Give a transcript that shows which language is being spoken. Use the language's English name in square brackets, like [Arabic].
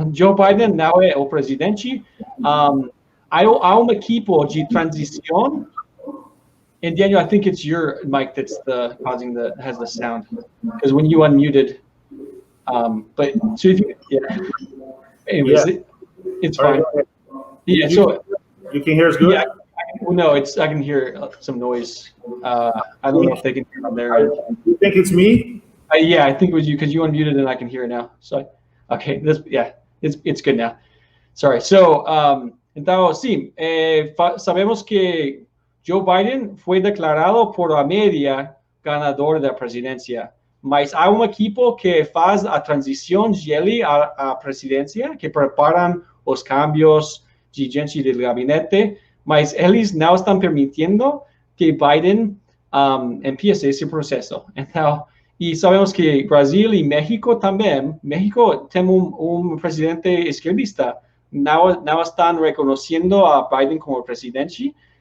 [Portuguese] Joe Biden não é o presidente. Há um equipo de transição. [English] And Daniel, I think it's your mic that's has the sound, because when you unmuted, but so if you, anyways, it's fine. Yeah, so you can hear us good. Yeah, no, I can hear some noise. I don't know if they can hear on their end. You think it's me? Yeah, I think it was you, because you unmuted and I can hear it now. So, okay, it's good now. Sorry. [Spanish] So, [Portuguese] então, sim, sabemos que [Spanish] Joe Biden fue declarado por la media ganador de la presidencia. [Portuguese] mas há um equipo que faz a transição de ele à presidência, que preparam os cambios de gente do gabinete, mas eles não estão permitindo que Biden empiece esse processo. Então, e sabemos que Brasil e México também, México tem um presidente esquerdista, não estão reconhecendo a Biden como presidente.